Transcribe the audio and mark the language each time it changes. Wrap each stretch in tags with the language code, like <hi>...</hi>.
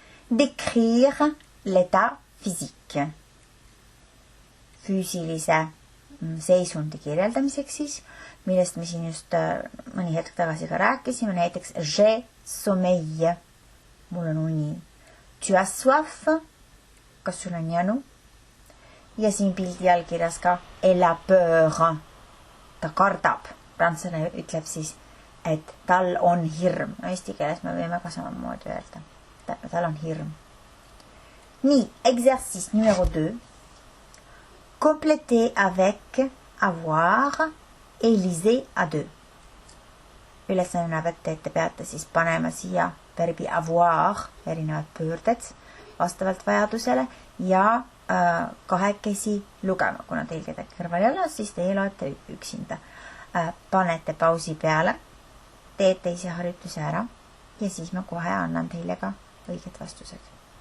<fr>Décrire l'état physique.</fr> <et>Füüsilise seisundi kirjeldamiseks siis, millest me siin just mõni hetk tagasi ka rääkisime, näiteks</et> <fr>j'ai sommeil,</fr> <et>mul on uni.</et> <fr>Tu as soif,</fr> <et>kas sul on janu? Ja siin pildi allkirjas ka</et> <fr>elle a peur,</fr> <et>ta kardab. Prantslane ütleb siis, et tal on hirm. No, eesti keeles me võime ka samamoodi öelda. Tal on hirm. Nii,</et> <fr>exercice numéro 2. Compléter avec avoir et lisez à 2.</fr> <et>Ülesanne näeb ette, et te peate siis panema siia verbi avoir, erinevad pöörded vastavalt vajadusele ja kahekesi lugema. Kuna teil kedagi kõrval ei ole, siis teie loete üksinda. Panete pausi peale, teete ise harjutuse ära ja siis ma kohe annan teile ka õiged vastused.</et>